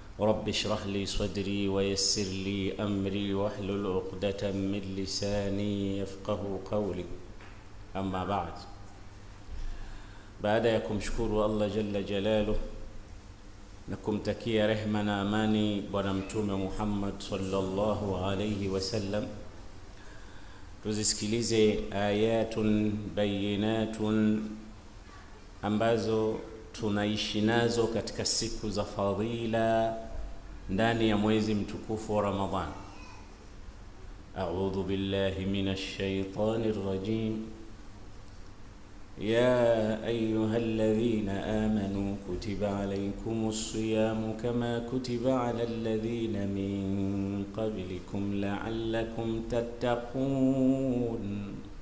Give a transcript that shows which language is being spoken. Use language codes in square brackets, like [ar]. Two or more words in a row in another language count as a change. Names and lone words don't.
[ar] رب اشرح لي صدري ويسر لي أمري واحلل عقدة من لساني يفقه قولي. [sw] أما baada ya kumshukuru Allah [ar] جل جلاله [sw] na kumtakia rehma na amani bwana mtume Muhammad [ar] صلى الله عليه وسلم, [sw] tuzisikilize [ar] آيات بينات [sw] ambazo tunaishi nazo katika siku za fadhila ndani ya mwezi mtukufu wa Ramadhan. [ar] أعوذ بالله من الشيطان الرجيم. يا أيها الذين آمنوا كتب عليكم الصيام كما كتب على الذين من قبلكم لعلكم تتقون